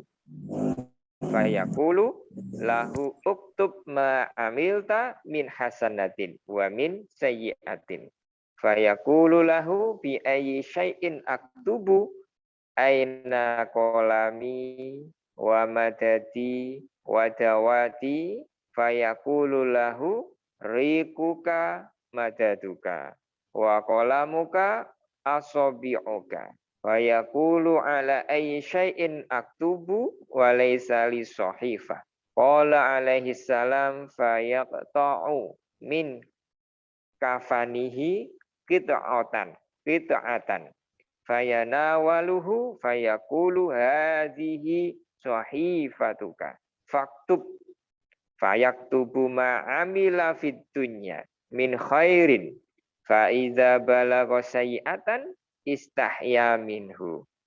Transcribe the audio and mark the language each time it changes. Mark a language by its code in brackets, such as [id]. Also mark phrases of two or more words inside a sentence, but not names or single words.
[ar] فيقول له اكتب ما عملت من حسنة ومن سيئة. فيقول له بأي شيء أكتب أين قلمي ومدادي ودواتي. فيقول له ريقك مدادك وقلمك أصابعك. فيقول على أي شيء أكتب وليس لي صحيفة. قال عليه السلام فيقطع من كفنه قطعة فيناوله فيقول هذه صحيفتك فاكتب فيكتب ما عمل في الدنيا من خير فإذا بلغ سيئة استحيا منه